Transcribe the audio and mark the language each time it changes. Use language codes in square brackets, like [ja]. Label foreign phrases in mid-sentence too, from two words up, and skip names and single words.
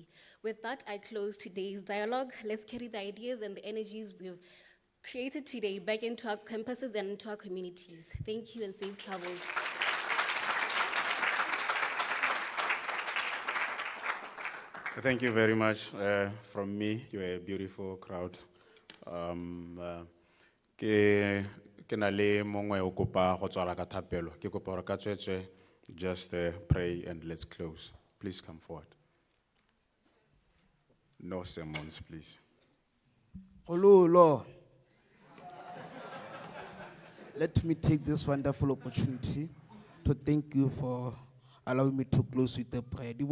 [en] With that, I close today's dialogue. Let's carry the ideas and the energies we've created today back into our campuses and into our communities. Thank you and safe travels. Thank you very much from me. You're a beautiful crowd. [tn] Ke na le mongwe o kopa go tswala ka thapelo. Ke kopa gore ka tswetswe, [en] just pray and let's close. Please come forward. No sermons, please. Lord, let me take this wonderful opportunity to thank you for allowing me to close with a prayer.